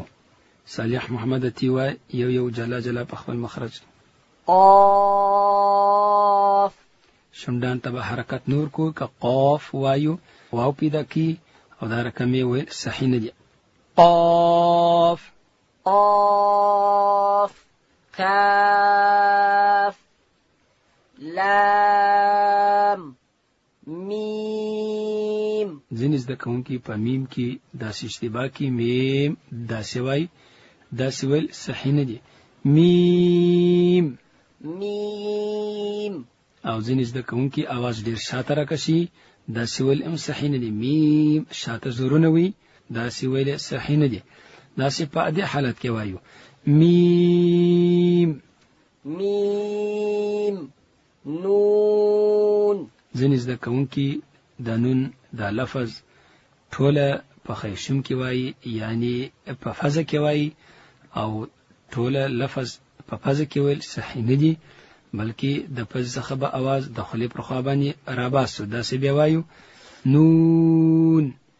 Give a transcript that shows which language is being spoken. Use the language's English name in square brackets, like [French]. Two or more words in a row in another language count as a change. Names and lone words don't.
[Pashto] صالح محمد تیوا یو جلا جلا په خپل مخرج. قاف. شمدان ته به حرکت نور کو که قاف وایو واو پیدا کی او دا رقمې ویل صحیح نه دي. قاف. [Arabic] قاف. كاف. لام. ميم. [Pashto] ځینې زده کوونکي په میم کې داسې اشتباه کې میم داسې وایي داسې ویل صحیح نه دي. میم. ميم. او ځینې زده کوونکي اواز ډېر شاته راکشي داسې ویل هم صحیح نه دي. میم شاته زورونه وي داسې ویل صحیح نه دي. داسې په دې حالت کې وایو میم. [Arabic] ميم. نون. [Pashto] ځینې زده کوونکي د نون دا لفظ ټوله په خیشم کې وایي یعنی په فزه کې وایي او ټوله لفظ په فزه کې ویل صحیح نه دي بلکې د فزه څخه به اواز د خولې پر خوا باندې راباسو داسې بیا وایو نون.